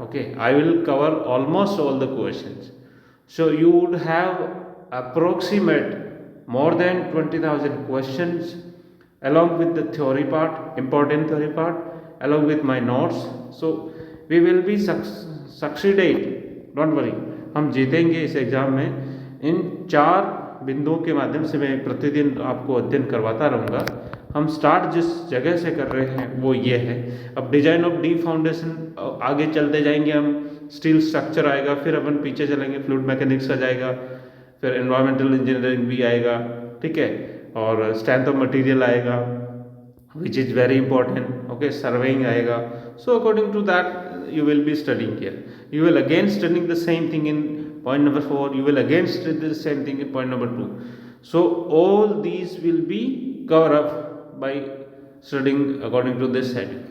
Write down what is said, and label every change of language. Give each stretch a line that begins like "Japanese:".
English: Okay, I will cover almost all the questions. So you would have approximate more than 20,000 questions along with the theory part, important theory part, along with my notes. So we will be succeeded, don't worry,
Hindi: हम जीतेंगे इस exam में। इन चार बिंदुओं के माध्यम से मैं प्रतिदिन आपको अध्ययन करवाता रहूँगा। हम स्टार्ट जिस जगह से कर रहे हैं वो ये है। अब डिजाइन ऑफ डीप फाउंडेशन आगे चलते जाएंगे, हम स्टील स्ट्रक्चर आएगा, फिर अपन पीछे चलेंगे फ्लूइड मैकेनिक्स आ जाएगा, फिर एनवायरमेंटल इंजीनियरिंग भी आएगा, ठीक है, और स्ट्रेंथ ऑफ मटेरियल आएगा
English: which is very important. Okay, surveying आएगा. So according to that you will be studying here. You will again studying the same thing in point number 4. You will again study the same thing in point number 2. So all these will be covered up by studying according to this schedule.